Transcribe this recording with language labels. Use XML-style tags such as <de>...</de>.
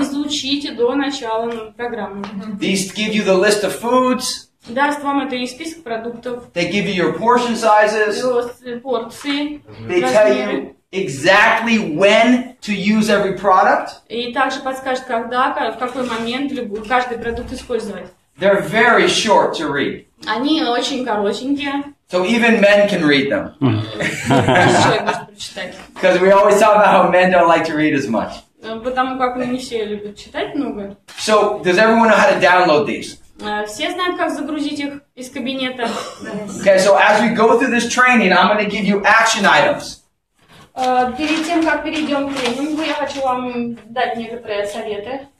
<ru>Изучите до начала программы.</ru> <en>These give you the list of foods.</en> <ru>Даст вам это и список продуктов,</ru> <en>They give you your portion sizes.</en> <ru>порции,</ru> <en>They tell you exactly when to use every product.</en> <ru>и также подскажет, когда, в какой момент каждый продукт использовать.</ru> <en>They're very short to read.</en> <ru>Они очень коротенькие,</ru> <en>So even men can read them.</en> <ru>человек может прочитать.</ru> <en>Because we always talk about how men don't like to read as much.</en> <ru>Потому как не все любят читать много.</ru> <en>So does everyone know how to download these?</en> <ru>Все знают, как загрузить их из кабинета.</ru> <en>Okay, so as we go through this training, I'm going to give you action items.</en> <ru>Перед тем, как перейдем к тренингу, я хочу вам дать некоторые советы.</ru>